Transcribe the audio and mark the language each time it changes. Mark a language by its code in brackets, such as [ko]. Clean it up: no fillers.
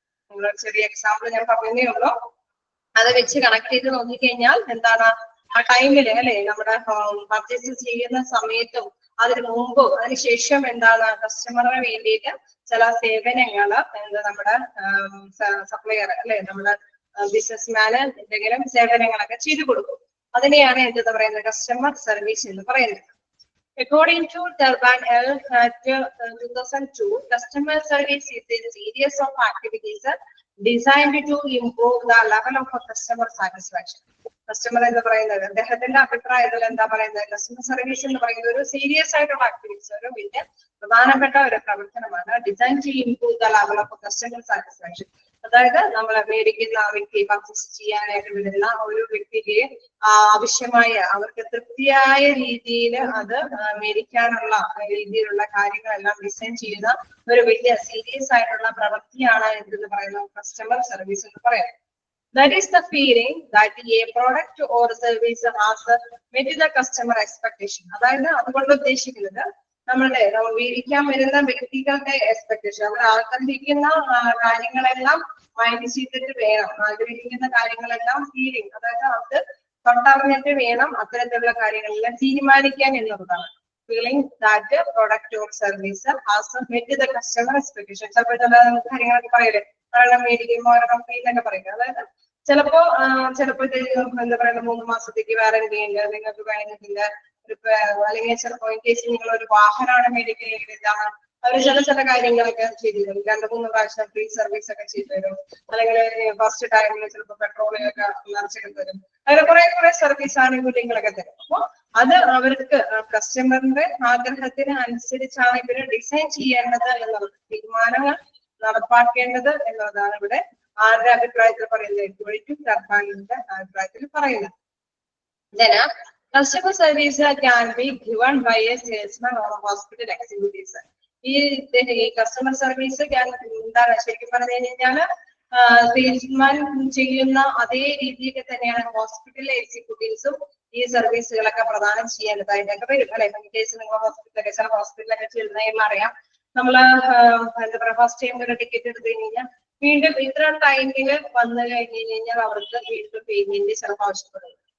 [ml] നിങ്ങളൊരു ചെറിയ എക്സാമ്പിൾ ഞാൻ പറഞ്ഞതേ ഉള്ളൂ. അത് വെച്ച് കണക്ട് ചെയ്ത് നോക്കിക്കഴിഞ്ഞാൽ എന്താണ് ആ ടൈമില് അല്ലെ നമ്മുടെ പർച്ചേസ് ചെയ്യുന്ന സമയത്തും അതിന് മുമ്പും അതിനുശേഷം എന്താണ് കസ്റ്റമറിന് വേണ്ടിയിട്ട് ചില സേവനങ്ങള് നമ്മുടെ സപ്ലയർ അല്ലെ നമ്മുടെ ബിസിനസ്മാന് എന്തെങ്കിലും സേവനങ്ങളൊക്കെ ചെയ്തു കൊടുക്കും. അതിനെയാണ് എന്തെന്ന് പറയുന്നത് കസ്റ്റമർ സർവീസ് എന്ന് പറയുന്നത്. [en] According to Turban L. at 2002, customer service is a series of activities designed to improve the level of customer satisfaction. [ml] Customer എന്ന് പറയുന്നത് അദ്ദേഹത്തിന്റെ അഭിപ്രായത്തിൽ എന്താ പറയുന്നത് കസ്റ്റമർ സർവീസ് എന്ന് പറയുന്നത് ഒരു സീരിയസ് ആയിട്ടുള്ള ആക്ടിവിറ്റീസ് ഒരു വലിയ പ്രധാനപ്പെട്ട ഒരു പ്രവർത്തനമാണ്. [en] Design to improve the level of customer satisfaction. [ml] അതായത് നമ്മൾ മേടിക്കുന്ന ആ വ്യക്തി പർച്ചേസ് ചെയ്യാനായിട്ട് വരുന്ന ഒരു വ്യക്തിക്ക് ആവശ്യമായ അവർക്ക് തൃപ്തിയായ രീതിയിൽ അത് മേടിക്കാനുള്ള രീതിയിലുള്ള കാര്യങ്ങളെല്ലാം ഡിസൈൻ ചെയ്യുന്ന ഒരു വലിയ സീരിയസ് ആയിട്ടുള്ള പ്രവൃത്തിയാണ് എന്തെന്ന് പറയുന്നത് കസ്റ്റമർ സർവീസ് എന്ന് പറയുന്നത്. [en] That is the feeling that a product or service has met the customer expectation. [ml] അതായത് അതുകൊണ്ട് ഉദ്ദേശിക്കുന്നത് നമ്മൾ മേടിക്കാൻ വരുന്ന വ്യക്തികളുടെ എക്സ്പെക്ടേഷൻ അവർ ആഗ്രഹിക്കുന്ന കാര്യങ്ങളെല്ലാം മൈൻഡ് ചെയ്തിട്ട് വേണം ആഗ്രഹിക്കുന്ന കാര്യങ്ങളെല്ലാം ഫീലിംഗ് അതായത് അവർക്ക് തൊട്ടറിഞ്ഞിട്ട് വേണം അത്തരത്തിലുള്ള കാര്യങ്ങളെല്ലാം തീരുമാനിക്കാൻ എന്നുള്ളതാണ്. [en] Feeling that product or service has met the customer expectation. [ml] ചിലപ്പോൾ ചില കാര്യങ്ങളൊക്കെ പറയല്ലേ ഒരെണ്ണം മേടിക്കുമ്പോൾ ഒരെണ്ണം ഫ്രീ എന്നൊക്കെ പറയുന്നത്. അതായത് ചിലപ്പോ എന്താ പറയുക 3 മാസത്തേക്ക് വാറന്റി ഉണ്ട് നിങ്ങൾക്ക് വേണമെന്നില്ല. അല്ലെങ്കിൽ ചിലപ്പോ ഇൻ കേസ് നിങ്ങൾ ഒരു വാഹനമാണ് മേടിക്കുകയെങ്കിൽ എന്താണ് അവർ ചില കാര്യങ്ങളൊക്കെ ചെയ്തു തരും. 2-3 പ്രാവശ്യം ഫ്രീ സർവീസ് ഒക്കെ ചെയ്തു തരും. അല്ലെങ്കിൽ ഫസ്റ്റ് ടൈമിൽ ചിലപ്പോൾ പെട്രോളൊക്കെ നിറച്ചൊക്കെ തരും. അങ്ങനെ കുറെ സർവീസ് ആനുകൂല്യങ്ങളൊക്കെ തരും. അപ്പൊ അത് അവർക്ക് കസ്റ്റമറിന്റെ ആഗ്രഹത്തിന് അനുസരിച്ചാണ് ഇവര് ഡിസൈൻ ചെയ്യേണ്ടത് എന്നുള്ളത് തീരുമാനങ്ങൾ നടപ്പാക്കേണ്ടത് എന്നുള്ളതാണ് ഇവിടെ ആരുടെ അഭിപ്രായത്തിൽ പറയുന്നത് ടർബാനിന്റെ അഭിപ്രായത്തിൽ പറയുന്നത്. [en] Customer service can be given by a salesman or a hospital executives. [ml] ഈ കസ്റ്റമർ സർവീസ് എന്താണ് ശരിക്കും പറഞ്ഞു കഴിഞ്ഞാൽ സെയിൽസ്മാൻ ചെയ്യുന്ന അതേ രീതിയിൽ തന്നെയാണ് ഹോസ്പിറ്റൽ എക്സിക്യൂട്ടീവ്സും ഈ സർവീസുകളൊക്കെ പ്രദാനം ചെയ്യേണ്ടതായിട്ടൊക്കെ വരും അല്ലെ. ഇൻ കേസ് നിങ്ങൾ ഹോസ്പിറ്റലൊക്കെ ചില ഹോസ്പിറ്റലൊക്കെ ചെല്ലുന്നതെന്ന് അറിയാം, നമ്മള് എന്താ പറയുക ഫസ്റ്റ് ടൈം ഒരു ടിക്കറ്റ് എടുത്തു കഴിഞ്ഞാൽ വീണ്ടും ഇത്ര ടൈമിൽ വന്നു കഴിഞ്ഞാൽ അവർക്ക് വീണ്ടും പേയ്മെന്റ് ചിലപ്പോൾ ആവശ്യപ്പെടുന്നത്.